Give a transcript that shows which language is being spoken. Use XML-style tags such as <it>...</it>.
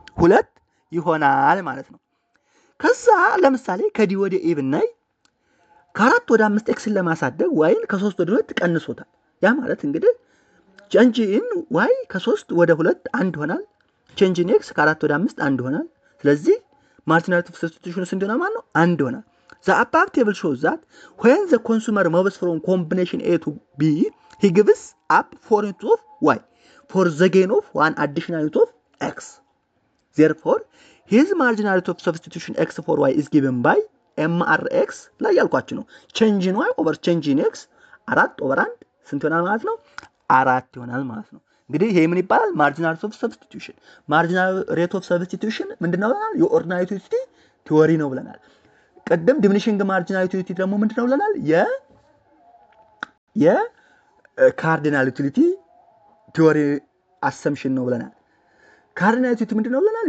<am>2 ይሆናል ማለት ነው። ከዛ ለምሳሌ ከዲ ወደ ኤ ብናይ ከ4 ወደ 5 ኤክስን ለማሳደግ ዋይን ከ3 ወደ 2 ቀንሶታል። ያ ማለት እንግዲህ ቼንጅን ዋይ ከ3 ወደ 2 1 ይሆናል። ቼንጅን ኤክስ ከ4 ወደ 5 1 ይሆናል። ስለዚህ ማርጂናል ሬት ኦፍ ሰብስቲቱሽን ስንት ይሆናል ማለት ነው? 1 ይሆናል።</am> <en>The above table shows that when the consumer moves from combination A to B, he gives up 4 units of Y for the gain of 1 additional unit of X. Therefore, his marginal rate of substitution X for Y is given by MRX</en> <am>ላይ ያልኳችሁ ነው።</am> <en>change in Y over change in X 4 over 1</en> <am>ስንት ይሆናል ማለት ነው? 4 ይሆናል ማለት ነው። እንግዲህ ይሄ ምን ይባላል? ማርጂናል ሬት ኦፍ ሰብስቲቱሽን። ማርጂናል ሬት ኦፍ ሰብስቲቱሽን ምንድነው ብለናል? የኦርዲናሪ ዩቲሊቲ ቲዎሪ ነው ብለናል። ቀደም ዲሚኒሽንግ ማርጂናል ዩቲሊቲ ደግሞ ምንድነው ብለናል? የካርዲናል ዩቲሊቲ ቲዎሪ አሰምሽን ነው ብለናል። ካርዲናል ዩቲሊቲ ምንድነው ብለናል?</am>